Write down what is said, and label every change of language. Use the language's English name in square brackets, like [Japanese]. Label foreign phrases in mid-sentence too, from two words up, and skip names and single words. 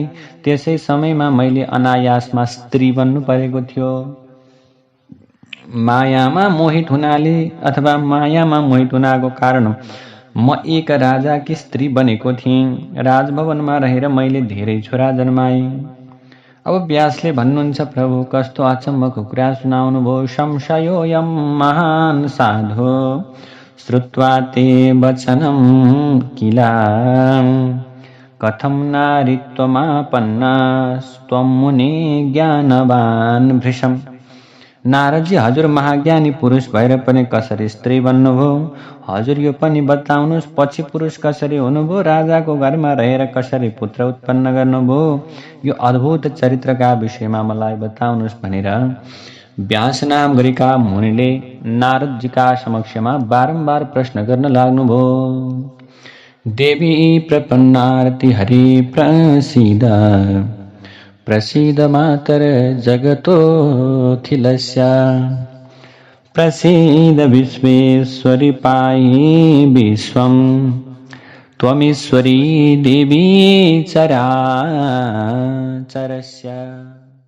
[Nepali] त्यसै समयमा मैले अनायासमा स्त्री बन्नु परेको थियो। मायामा मोहित हुनाले अथवा मायामा मोहित हुनाको कारण म एक राजाकी स्त्री बनेको थिएँ। राजभवनमा रहेर मैले धेरै छोरा जन्माएँ। अब व्यासले भन्नुहुन्छ, प्रभु कस्तो अचम्मको कुरा सुनाउनु भयो। [Sanskrit] संशयोऽयं महान् साधो श्रुत्वा ते वचनं किला कथं नारीत्वमापन्ना त्वं मुने ज्ञानवान् भृशम्। [Nepali] नारदजी, हजुर महाज्ञानी पुरुष भएर पनि कसरी स्त्री बन्नुभयो? हजुर यो पनि बताउनुहोस्, पछि पुरुष कसरी हुनुभयो? राजाको घरमा रहेर कसरी पुत्र उत्पन्न गर्नुभयो? यो अद्भुत चरित्रका विषयमा मलाई बताउनुहोस् भनेर व्यास नाम गरेका मुनिले नारदजीका समक्षमा बारम्बार प्रश्न गर्न लाग्नुभयो। [Sanskrit] देवी प्रपन्नारति हरि प्रसीद प्रसीद मातर जगतोऽखिलस्य प्रसीद विश्वेश्वरि पाहि विश्वं त्वमीश्वरी देवी चराचरस्य।